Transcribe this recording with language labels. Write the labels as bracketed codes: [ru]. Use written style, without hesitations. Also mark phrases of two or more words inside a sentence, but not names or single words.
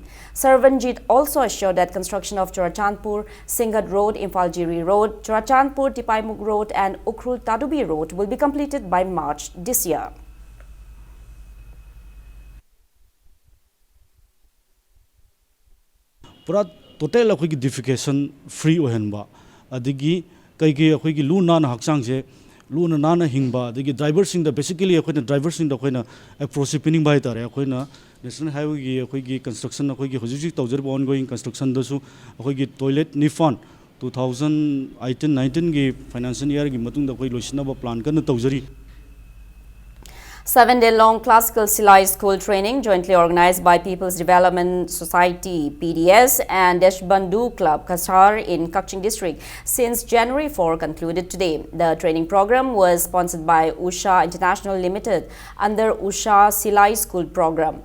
[en] Sarvanjit also assured that construction of Chorachandpur Singhat Road, Imphal-Jiri Road, Chorachandpur Tipaimuk Road and Ukhrul Tadubi Road will be completed by March this year. [mni] Pura total akhoi [en] defecation free [mni] ohenba adigi kaigi akhoi lu na haksang je lu na hingba adigi driver sing da basically akhoi driver sing da akhoi approach pinning bai tare akhoi [en] national highway [mni] gi akhoi gi construction akhoi gi hojik tawjar [en] ongoing construction [mni] da su akhoi gi toilet ni fund 2018-19 gi [en] financial year [mni] gi matung da akhoi loisna ba plan kan tawjari. [en] 7-day-long classical Silai school training jointly organized by People's Development Society PDS and Deshbandhu Club Kasar in Kaching district since January 4 concluded today. The training program was sponsored by Usha International Limited under Usha Silai School program.